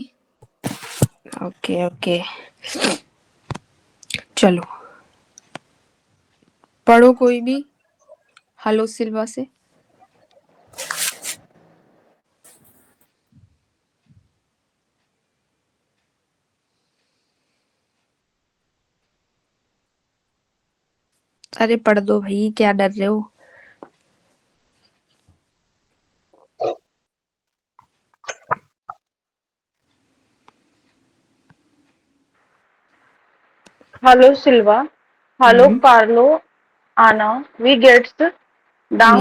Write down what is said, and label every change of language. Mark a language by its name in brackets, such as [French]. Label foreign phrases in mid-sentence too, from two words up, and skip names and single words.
[Hindi] ओके ओके, चलो पढ़ो कोई भी हेलो सिल्वा से। अरे पढ़ दो भाई, क्या डर रहे हो? [German] Hallo Silva. Hallo हम्म। Carlo, Anna. Wie geht's? मी